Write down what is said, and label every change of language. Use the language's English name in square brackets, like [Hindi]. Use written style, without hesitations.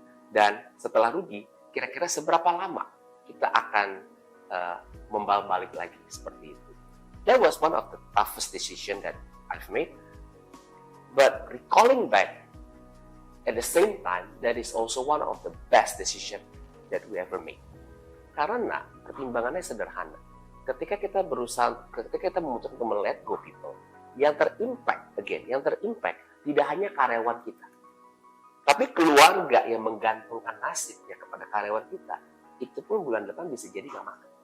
[Indonesian] Dan setelah rugi, kira-kira seberapa lama kita akan membalik lagi seperti itu. [English] That was one of the toughest decision that I've made. But recalling back, at the same time, that is also one of the best decision that we ever made. [Indonesian] Karena pertimbangannya sederhana. Ketika kita memutuskan untuk [English] let go people, [Indonesian] yang terimpact tidak hanya karyawan kita, tapi keluarga yang menggantungkan nasibnya kepada karyawan kita, itu pun bulan depan bisa jadi nggak makan.